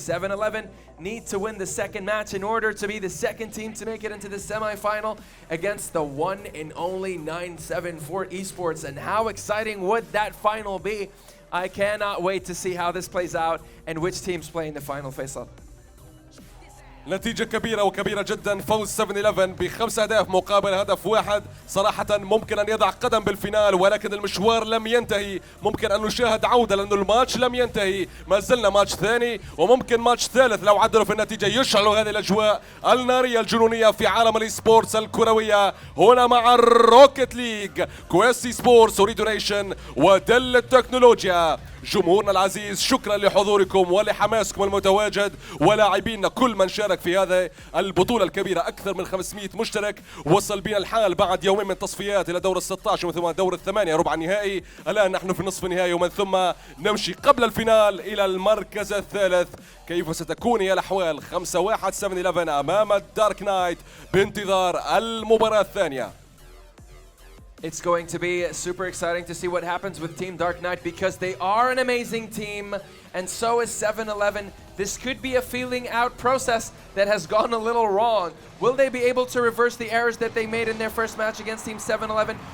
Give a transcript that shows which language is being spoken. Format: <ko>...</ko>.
<en>7-11 need to win the second match in order to be the second team to make it into the semi-final against the one and only 974 Esports. And how exciting would that final be? I cannot wait to see how this plays out and which teams play in the final face-off.</en> <ar>نتيجة كبيرة وكبيرة جدا، فوز 7-11 ب5 أهداف مقابل هدف واحد. صراحة ممكن أن يضع قدم بالفينال، ولكن المشوار لم ينتهي. ممكن أن نشاهد عودة لأنه الماتش لم ينتهي، ما زلنا ماتش ثاني وممكن ماتش ثالث لو عدلوا في النتيجة يشعلوا هذه الأجواء النارية الجنونية في عالم الإي سبورتس الكروية هنا مع الروكيت ليج. كويسي سبورتس، أوريدو نيشن، ودل التكنولوجيا. جمهورنا العزيز، شكرا لحضوركم ولحماسكم المتواجد، ولاعبينا كل من شارك في هذه البطولة الكبيرة. أكثر من 500 مشترك. وصل بنا الحال بعد يومين من تصفيات إلى دور ال16 ومن ثم دور الثمانية ربع النهائي. الآن نحن في نصف النهائي ومن ثم نمشي قبل الفينال إلى المركز الثالث. كيف ستكون هي الأحوال؟ 5-1 7-11 أمام الدارك نايت بانتظار المباراة الثانية.</ar> <en>It's going to be super exciting to see what happens with Team Dark Knight because they are an amazing team, and so is 7-11. This could be a feeling out process that has gone a little wrong. Will they be able to reverse the errors that they made in their first match against Team 7-11?</en>